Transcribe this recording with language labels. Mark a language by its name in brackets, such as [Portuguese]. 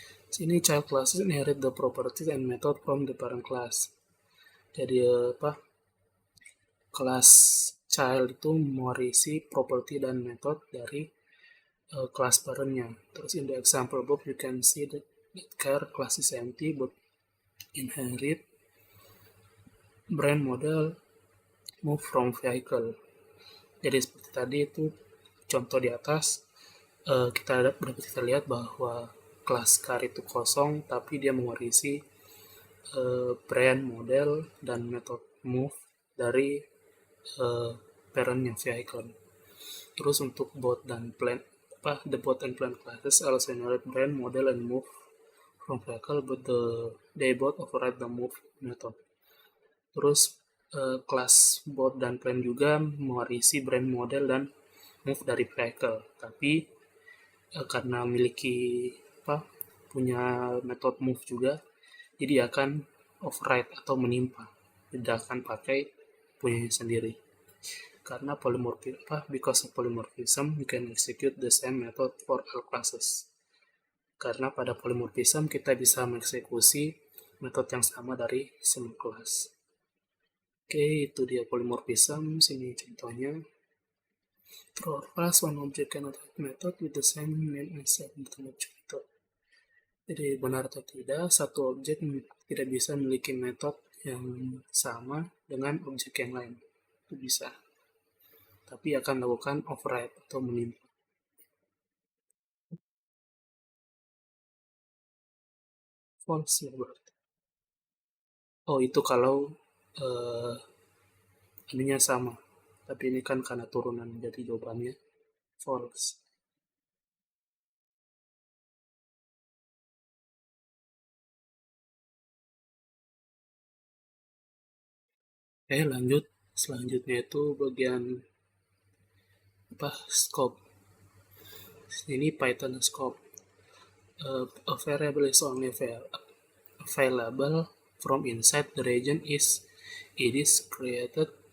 [Indonesian] Sini [English] child classes inherit the properties and method from the parent class. [Indonesian] Jadi kelas child itu mewarisi property dan metode dari kelas parentnya. Terus [English] in the example above you can see that car class is empty but inherit brand, model, move from vehicle. [Indonesian] Jadi seperti tadi itu contoh di atas, kita bisa lihat bahwa kelas car itu kosong tapi dia mewarisi brand, model, dan metode move dari parentnya vehicle. Terus untuk bot dan plan, [English] the bot and plan classes also inherit brand, model, and move from vehicle, but they both override the move method. [Indonesian] Terus kelas bot dan plan juga mewarisi brand, model, dan move dari vehicle, tapi karena memiliki punya metode move juga, jadi akan override atau menimpa, tidak akan pakai punyanya sendiri. Karena [English] because of polymorphism, you can execute the same method for all classes. [Indonesian] Karena pada polymorphism kita bisa mengeksekusi metode yang sama dari semua kelas. Oke, itu dia polymorphism. Sini contohnya. [English] For class, one object cannot have method with the same name as a object method. [Indonesian] Jadi benar atau tidak, satu objek tidak bisa memiliki metode yang sama dengan objek yang lain. Itu bisa, tapi akan melakukan override atau menimpa. False ya berarti. Oh, itu kalau ininya sama, tapi ini kan karena turunan, jadi jawabannya false. Oke, lanjut. Selanjutnya itu bagian scope. Ini Python scope. [English] A variable is only available from inside the region it is created.